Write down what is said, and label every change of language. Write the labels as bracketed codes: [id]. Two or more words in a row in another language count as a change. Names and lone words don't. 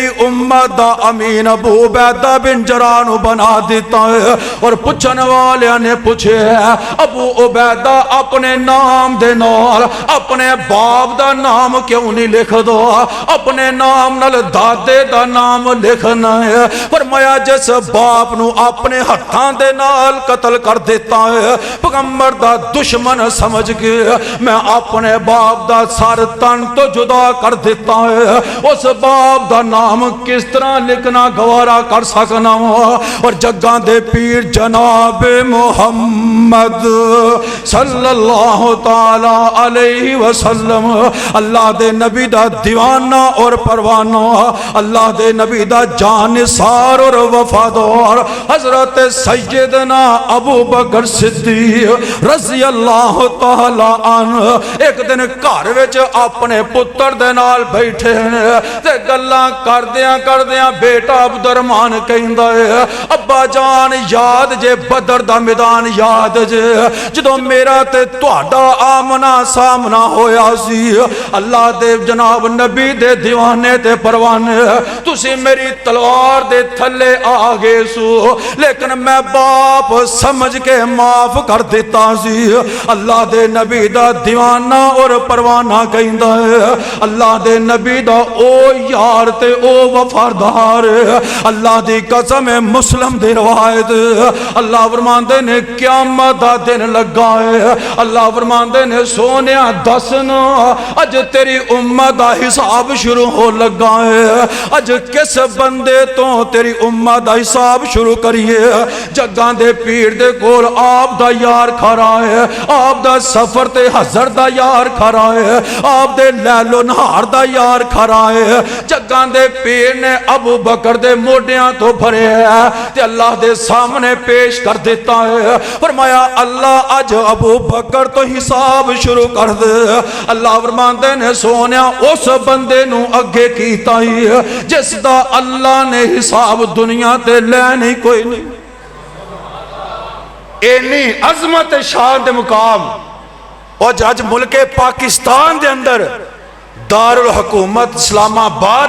[pa] امت دا امین ابو عبیدہ بن جراح نو بنا دیتا ہے اور پوچھن والیاں نے پوچھے ابو عبیدہ اپنے نام دے نال اپنے باپ دا نام کیوں نہیں لکھ دو اپنے نام نال دادے دا نام لکھنا ہے فرمایا جس باپ نو اپنے ہتھاں دے نال قتل کر دیتا ہے پیغمبر دا دشمن سمجھ کے میں اپنے باپ دا سر تن تو جدا کر دیتا ہے اس باپ دا نام کس طرح لکھنا گوارا کر سکنا اور جگاں دے پیر جناب محمد [ar] صلی اللہ تعالی علیہ وسلم [pa] اللہ دے نبی دا دیوانہ اور پروانہ اللہ دے نبی دا جانثار اور وفادار حضرت سیدنا ابو بکر صدیق [ar] رضی اللہ تعالی عنہ [pa] ایک دن گھر وچ اپنے پتر دے نال بیٹھے تے گلاں کردیاں بیٹا عبد الرحمان کہندا ہے ابا جان یاد جے بدر دا میدان یاد جے جدوں میرا تے تہاڈا آمنا سامنا ہویا سی اللہ دے جناب نبی دے دیوانے تے پروانے تسی میری تلوار دے تھلے آ گئے سو لیکن میں باپ سمجھ کے معاف کر دیتا سی اللہ دے نبی دا دیوانہ اور پروانہ کہندا ہے اللہ دے نبی دا او یار تے او وفادار اللہ دی قسم مسلم دی روایت اللہ فرماندے نے قیامت دا دن لگا ہے اللہ فرماندے نے سونیا دسنا اج تیری امت دا حساب شروع ہو لگا ہے اج کس بندے تو تیری امت دا حساب شروع کریے جگاں دے پیر دے کول آپ دا یار کھڑا ہے آپ دا سفر تے حضر دا یار کھڑا ہے آپ دے لیل و نہار دا یار کھڑا ہے جگاں دے پیر نے ابو بکر دے موڈیاں تو بھرے ہے تے اللہ دے سامنے پیش کر دیتا ہے فرمایا اللہ اج ابو بکر تو حساب شروع کر دے اللہ فرماندے نے سونیا اس بندے نو اگے کیتا ہی جس دا اللہ نے حساب دنیا تے لینی کوئی نہیں اینی عظمت شان دے مقام اور جج ملک پاکستان دے اندر دار الحکومت اسلام آباد